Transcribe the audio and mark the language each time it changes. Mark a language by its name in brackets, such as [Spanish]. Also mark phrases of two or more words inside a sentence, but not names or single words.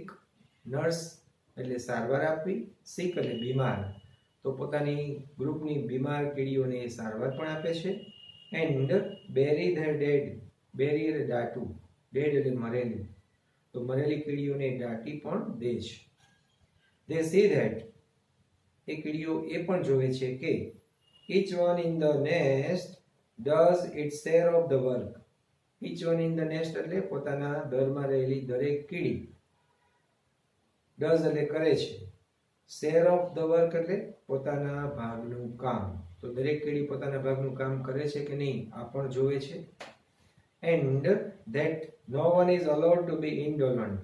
[Gujarati] નર્સ એટલે સારવાર આપવી, સિક એટલે બીમાર, તો પોતાની ગ્રુપની બીમાર કીડીઓને એ સારવાર પણ આપે છે. [English] and bury their dead. [Gujarati] બેરી એટલે દાટું, ડેડ એટલે મરેલી, તો મરેલી કીડીઓને દાટી પણ દે છે. [English] They see that. [Gujarati] એ કીડીઓ એ પણ જોવે છે કે [English] each one in the nest does its share of the work. each one in the nest [Gujarati] એટલે પોતાના દરમાં રહેલી દરેક કીડી. ડઝ એટલે કરે છે. [English] share of the work [Gujarati] એટલે પોતાના ભાગનું કામ. તો દરેક કીડી પોતાના ભાગનું કામ કરે છે કે નહીં આ પણ જોવે છે. [English] and that no one is allowed to be indolent.